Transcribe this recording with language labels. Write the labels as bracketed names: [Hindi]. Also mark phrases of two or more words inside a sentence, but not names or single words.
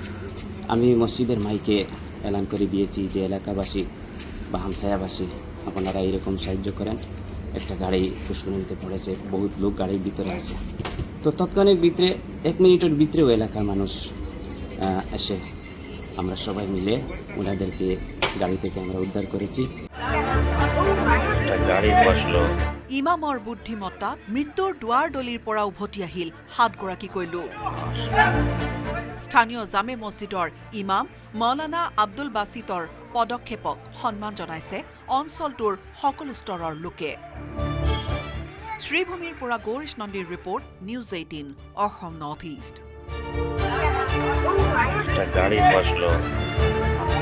[Bangla] আমি মসজিদের মাইকে এলান করে দিয়েছি যে এলাকাবাসী বা হামসায়াবাসী আপনারা এরকম সাহায্য করেন, একটা গাড়ি পুষ্করিণীতে পড়েছে, বহুত লোক গাড়ির ভিতরে আছে। তো তৎক্ষণিক ভিতরে 1 মিনিটের ভিতরেও এলাকার মানুষ এসে আমরা সবাই মিলে ওনাদেরকে গাড়ি থেকে আমরা উদ্ধার করেছি। [Assamese] ইমামৰ বুদ্ধিমত্তাত মৃত্যুৰ দুৱাৰ দলিৰ পৰা উভতি আহিল 7 গৰাকীকৈ লোক। স্থানীয় জামে মছজিদৰ ইমাম মৌলানা আব্দুল বাছিতৰ পদক্ষেপক সন্মান জনাইছে অঞ্চলটোৰ সকলো স্তৰৰ লোকে। শ্ৰীভূমিৰ পৰা গৌৰীশ নন্দীৰ ৰিপৰ্ট, নিউজ 18 অসম নৰ্থ ইষ্ট। [Bangla] গাড়ি বসলো।